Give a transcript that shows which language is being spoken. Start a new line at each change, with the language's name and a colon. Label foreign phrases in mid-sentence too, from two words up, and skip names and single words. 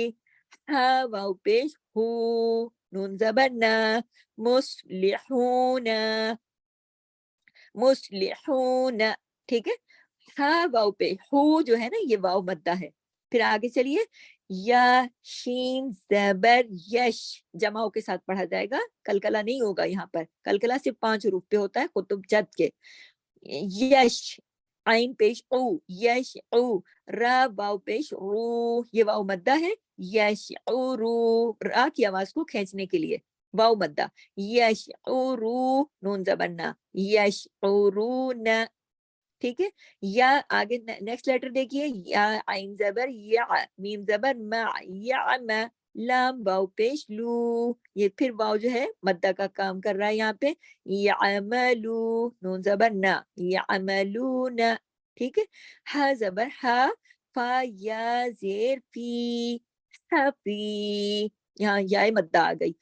Urdu: ہا واو پیش ہو، نون زبر نا، مسلحون، مسلحون. ٹھیک ہے، ہا واو پہ ہو جو ہے نا یہ واو مدہ ہے. پھر آگے چلیے، یا شین زبر یش، جماؤں کے ساتھ پڑھا جائے گا، کلکلا نہیں ہوگا یہاں پر. کلکلا صرف 5 حروف پہ ہوتا ہے قطب جد کے. یش، عین پیش او، یش او، را واو پیش رو، یہ واو مدہ ہے، یش او رو، را کی آواز کو کھینچنے کے لیے واو مدہ، یش او رو، نون زبرنا، یش او رو نا. ٹھیک ہے، یا آگے نیکسٹ لیٹر دیکھیے، یا عین زبر یا، میم زبر ما، یا ما، لام واو پیش لو، یہ پھر واو جو ہے مدہ کا کام کر رہا ہے یہاں پہ، یعملو، نون زبر نا، یعملون. ٹھیک ہے، ہا زبر ہا، فا یا زیر فی، حفی، یہاں یا مدہ آ گئی.